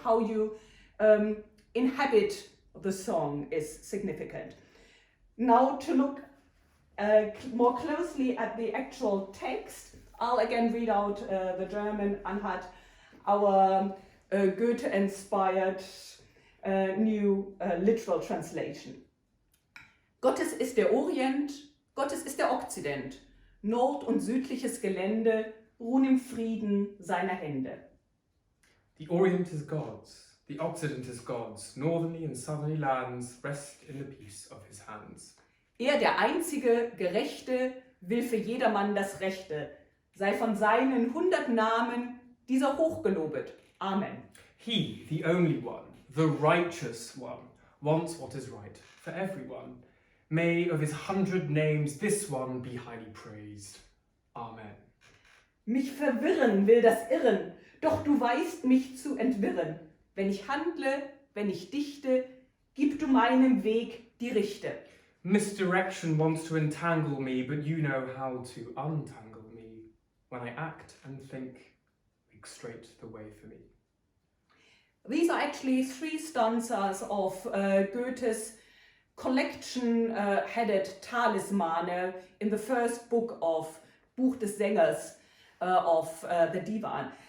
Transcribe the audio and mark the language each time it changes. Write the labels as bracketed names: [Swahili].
[English] How you inhabit the song is significant. Now to look more closely at the actual text, I'll again read out the German [German] anhand [English] our Goethe-inspired new literal translation. [German] Gottes ist der Orient, Gottes ist der Okzident. Nord- und südliches Gelände ruhen im Frieden seiner Hände. [English] The Orient is God's, the Occident is God's, northerly and southerly lands rest in the peace of his hands. [German] Der Einzige, Gerechte, will für jedermann das Rechte, sei von seinen 100 Namen dieser hochgelobet. Amen. [English] He, the only one, the righteous one, wants what is right for everyone. May of his 100 names this one be highly praised. Amen. [German] Mich verwirren will das Irren, doch du weißt mich zu entwirren. Wenn ich handle, wenn ich dichte, gib du meinem Weg die Richte. [English] Misdirection wants to entangle me, but you know how to untangle me. When I act and think, make straight the way for me. These are actually 3 stanzas of Goethe's collection headed Talismane in the first book of Buch des Sängers of the Divan.